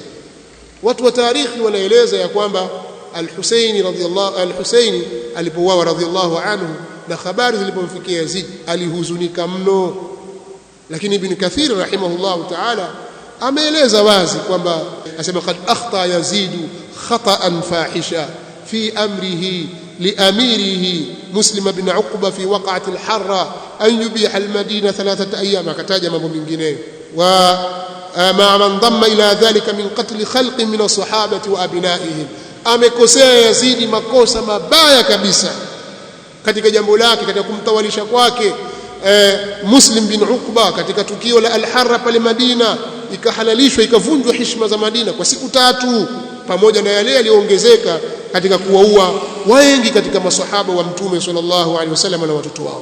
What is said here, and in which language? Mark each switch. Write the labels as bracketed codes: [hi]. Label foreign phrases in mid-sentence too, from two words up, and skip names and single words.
[sw] Watu wa tarikhi wanaeleza ya kwamba al-Husayn alipouawa [ar] رضي الله عنه [sw] na habari zilipomfikia Yazid alihuzunika mno, lakini Ibn Kathir [ar] رحمه الله تعالى [sw] ameeleza wazi kwamba asema [ar] قد أخطأ يزيد خطأ فاحشا في أمره لأميره مسلم بن عقبة في وقعة الحرة أن يبيح المدينة 3 أيام. [sw] Akataja mambo mengineyo, [ar] وما انضم إلى ذلك من قتل خلق من الصحابة وأبنائهم. [sw] Amekosea Yazidi makosa mabaya kabisa katika jambo lake, katika kumtawalisha kwake Muslim bin Uqba katika tukio la al-Harra pale Madina, ikahalalishwa ikavunjwa heshima za Madina kwa siku 3, pamoja na yale yaliyoongezeka katika kuwaua wengi katika maswahaba wa Mtume [ar] صلى الله عليه وسلم [sw] na watoto wao.